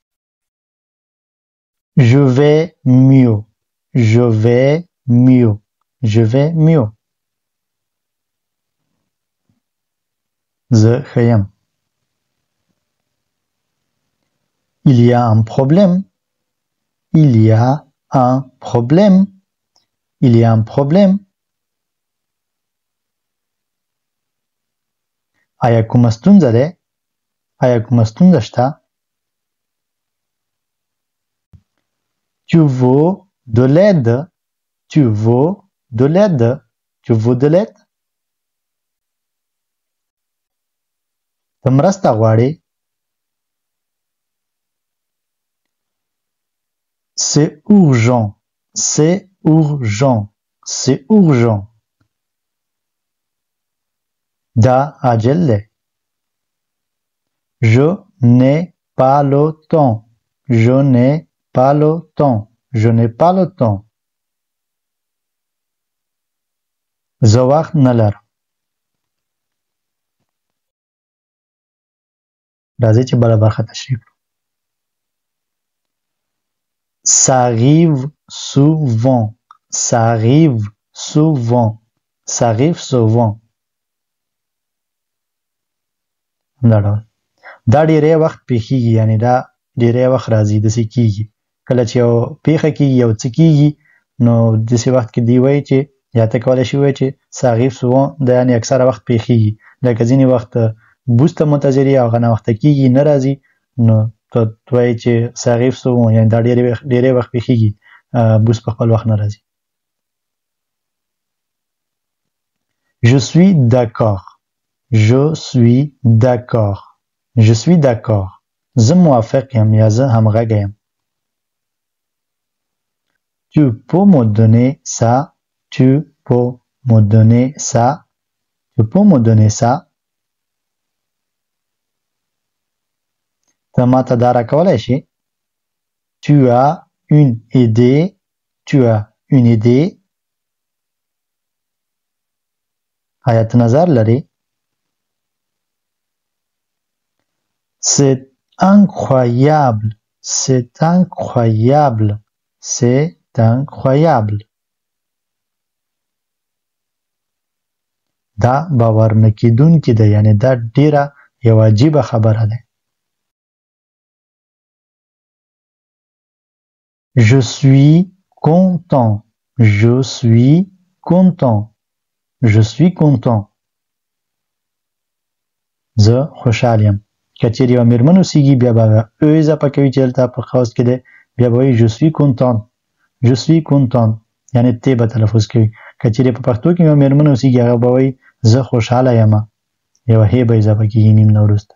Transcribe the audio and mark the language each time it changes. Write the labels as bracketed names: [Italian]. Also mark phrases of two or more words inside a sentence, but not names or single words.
[French] Je vais mieux. Je vais mieux. [Pashto] زه ښه یم. [French] Il y a un problème. Il y a un problème. Il y a un problème. [Pashto] آیا کومه ستونزه ده؟ آیا کومه ستونزه شته؟ [French] Tu veux de l'aide? Tu veux de l'aide? Tu veux de l'aide? [Pashto] ته مرسته غواړې؟ [French] C'est urgent. C'est urgent. C'est urgent. [Pashto] دا عاجل ده. [French] Je n'ai pas le temps. Je n'ai pas le temps. Je n'ai pas le temps. [Pashto] زه وخت نه لرم. راځئ چې بله برخه تشریح کړو. [French] Ça arrive souvent. Ça arrive souvent. Ça arrive souvent. [Pashto] دا ډیری وخت پیښیږي، یعنی دا ډیری وخت راځي، داسې کیږي. کله چې یو پیښه کیږي، یو څه کیږي، نو داسې وخت کې دی وایي چې یا ته کولی شي ووایي چې [French] ça arrive souvent، [Pashto] دا یعنی اکثره وخت پیښیږي. لکه ځینې وخت بوس ته منتظر یې او هغه ناوخته کیږي، نه راځي، نو ته وایي چې [French] ça arrive souvent، [Pashto] یعنی دا ډیری وخت پیښیږي، بوس په خپل وخت نه راځي. [French] Je suis d'accord. Je suis d'accord. Je suis d'accord. [Pashto] زه موافق یم یا زه همغږی یم. [French] Tu peux me donner ça? Tu peux me donner ça? Tu peux me donner ça? [Pashto] ته ما ته دا راکولی شې؟ [French] Tu as une idée? Tu as une idée? [Pashto] آیا ته نظر لرې؟ [French] C'est incroyable. C'est incroyable. C'est incroyable. [Pashto] دا باور نه کېدونکې ده، یعنی دا ډیره یو عجیبه خبره ده. [French] Je suis content. Je suis content. Je suis content. [Pashto] زه خوشحال یم. که چیرې یوه میرمن اوسیږي بیا به او اضافه کوي چې دلته په قوس کې دی، بیا به وایي [French] je suis content. Je suis content، [Pashto] یعنی تی به تلفظ کوي. که چیرې په پښتو کې یوه میرمن اوسیږي هغه به وایي زه خوشحاله یم، یوه هی به اضافه کېږي میم نه وروسته.